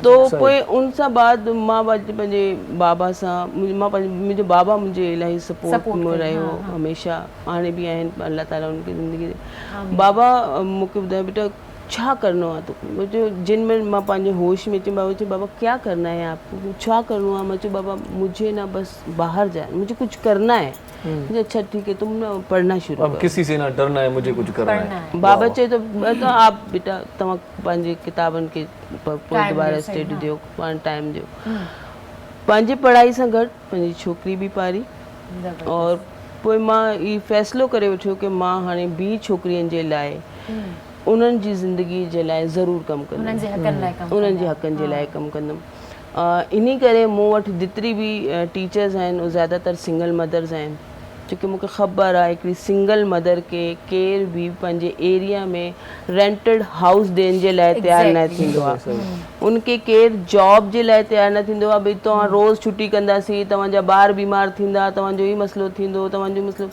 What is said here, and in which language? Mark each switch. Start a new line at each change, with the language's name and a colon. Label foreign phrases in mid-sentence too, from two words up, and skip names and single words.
Sindhi: तो पोइ उन सां बाद मां पंहिंजे बाबा सां, मुंहिंजो बाबा मुंहिंजे इलाही सपोर्ट में रहियो हमेशह, हाणे बि आहिनि, अल्लाह ताला उनखे ज़िंदगी दे। बाबा मूंखे ॿुधायो बेटा छा करिणो आहे तोखे। मुंहिंजो जिन में मां पंहिंजे होश में चयो बाबा
Hindi: क्या करना है आपको,
Sindhi: छा करिणो आहे। मां चयो
Hindi: बाबा मुझे ना बस बाहर जाए, मुझे कुछ करना है। मुझे अच्छा ठीक है तुम ना पढ़ना शुरू अब किसी से ना डरना है, मुझे कुछ करना है।
Sindhi: बाबा चए
Hindi: तो आप बेटा
Sindhi: तव्हां पंहिंजे किताबनि खे दोबारा स्टडी ॾियो, पाण टाइम ॾियो। पंहिंजे पढ़ाई सां गॾु पंहिंजी छोकिरी बि पारी, और पोइ मां ई फ़ैसिलो करे वठियो कि मां हाणे ॿी छोकिरियुनि जे लाइ उन्हनि जी ज़िंदगी जे लाइ ज़रूरु कमु कंदमि, उन्हनि जे हक़नि जे लाइ कमु कंदमि। इन करे मूं वटि जेतिरी बि टीचर्स आहिनि उहे ज़्यादातर
English: single mothers
Sindhi: आहिनि, छोकी मूंखे ख़बर आहे हिकिड़ी
English: single mother
Sindhi: खे केर बि पंहिंजे एरिया में
English: rented house
Sindhi: ॾियण जे लाइ तयारु न थींदो आहे। उनखे केर जॉब जे लाइ तयारु न थींदो आहे, भई तव्हां रोज़ु छुटी कंदासीं, तव्हांजा ॿार बीमार थींदा, तव्हांजो ई मसइलो थींदो, तव्हांजो मसइलो।